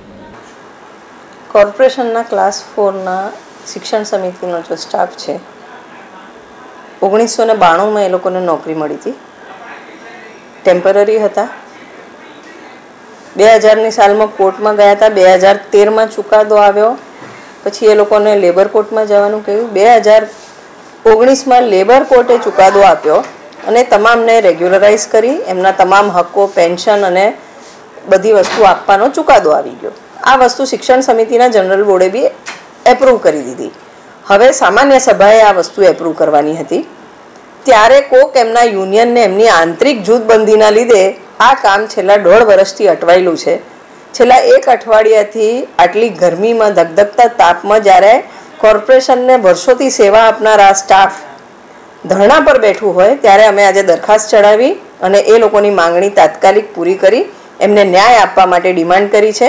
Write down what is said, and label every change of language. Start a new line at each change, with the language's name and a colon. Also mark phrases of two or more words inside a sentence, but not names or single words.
Hindi: कॉर्पोरेशन क्लास 4 शिक्षण समिति जो स्टाफ है 1992 में ए लोग ने नौकरी मળી थी, टेम्पररी था। 2000 साल में कोर्ट में गया था,
Gujarati: 2013 में ચુકાદો આવ્યો, પછી એ લોગ ને લેબર કોર્ટ માં જવાનું કહ્યું। 2019 માં લેબર કોર્ટે ચુકાદો આપ્યો અને તમામને રેગ્યુલરાઇઝ કરી, એમના તમામ હક્કો પેન્શન અને બધી વસ્તુ આપવાનો ચુકાદો આવી ગયો। આ વસ્તુ શિક્ષણ સમિતિના જનરલ બોર્ડે બી એપ્રૂવ કરી દીધી। હવે સામાન્ય સભાએ આ વસ્તુ એપ્રૂવ કરવાની હતી, ત્યારે કોક એમના યુનિયનને એમની આંતરિક જૂથબંધીના લીધે આ કામ છેલ્લા 1.5 વર્ષથી અટવાયેલું છે। છેલ્લા 1 અઠવાડિયાથી આટલી ગરમીમાં ધગધગતા તાપમાં જ્યારે કોર્પોરેશનને વર્ષોથી સેવા આપનારા સ્ટાફ ધરણા પર બેઠું હોય ત્યારે અમે આજે દરખાસ્ત ચડાવી અને એ લોકોની માંગણી તાત્કાલિક પૂરી કરી એમને ન્યાય આપવા માટે ડિમાન્ડ કરી છે।